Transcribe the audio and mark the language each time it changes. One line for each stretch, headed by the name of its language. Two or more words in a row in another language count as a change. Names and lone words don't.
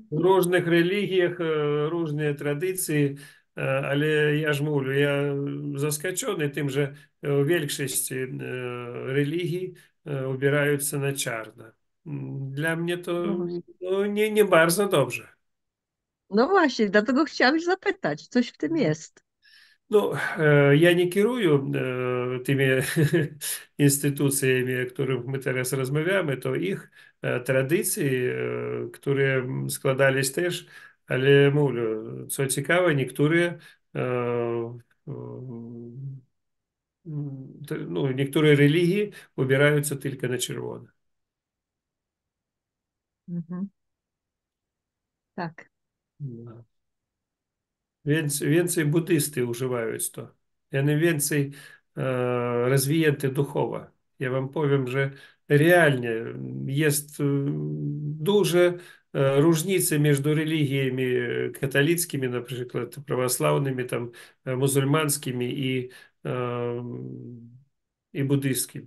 Polish: w różnych religiach różne tradycje, ale ja ж mówię, ja zaskoczony tym, że większość religii ubierające na czarno. Dla mnie to No właśnie. no, nie bardzo dobrze. No właśnie, dlatego chciałam zapytać, coś w tym jest.
Ukrainian: Ну, я не кірую тими інституціями,
Polish: o których
Ukrainian: ми зараз розмовляємо, то їх традиції, які складались теж, але, мовлю, що цікаво, некоторі, ну, некоторі релігії обираються тільки на червоне.
Polish: Mhm. Tak.
Russian: Да.
Polish: Więcej buddysty używają to. One więcej rozwinięte duchowo. Ja wam powiem, że realnie jest duże różnice między religiami katolickimi, na przykład prawosławnymi, tam, muzułmańskimi i buddyjskimi.